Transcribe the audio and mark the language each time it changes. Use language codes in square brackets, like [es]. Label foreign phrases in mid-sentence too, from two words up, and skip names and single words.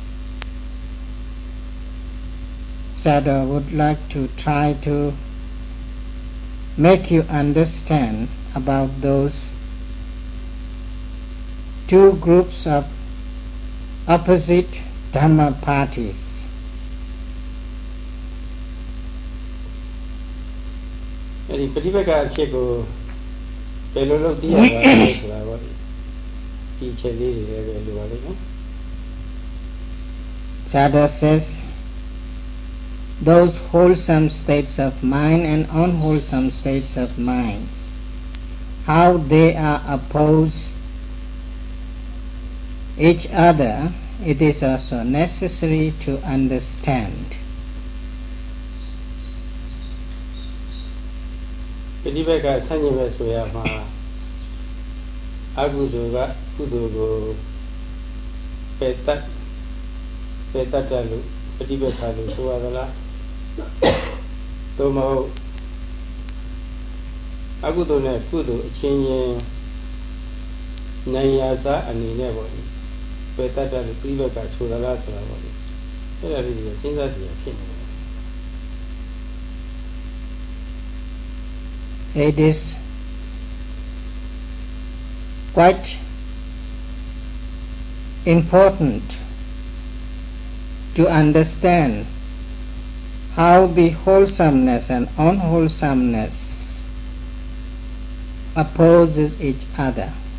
[en] Sadhu would like to try to make you understand about those two groups of opposite Dhamma parties. [my] အဲဒီပฏิပက္ခအဖြစ်ကိုဘယ်လိုလုပ်သိရပါလဲဆိုတာပေါ့ဒီချက်လေးတွေလည်းပဲလိုပါလိမ့်မယ် [en] Sadhu says those wholesome states of mind and unwholesome states of minds, how they are opposed each other, it is also necessary to understand. [my] ပฏิပက္ခဆန့်ကျင်ဘက်ဆိုရမှာအကုသိုလ်ကကုသိုလ်ကိုပယ်တတ်တယ်လို့ပฏิပက္ခလို့ဆိုရသလားသို့မဟုတ် အကုသိုလ်နဲ့ကုသိုလ်အချင်းချင်းနိုင်ရာစားအနေနဲ့ပေါ့ပယ်တတ်တယ်လို့ပฏิပက္ခဆိုရလားဆိုတာပေါ့အဲ့ဒါလေးကိုစဉ်းစားကြည့်ရဖြစ်နေတယ် [en] It is quite important to understand how the wholesomeness and unwholesomeness opposes each other.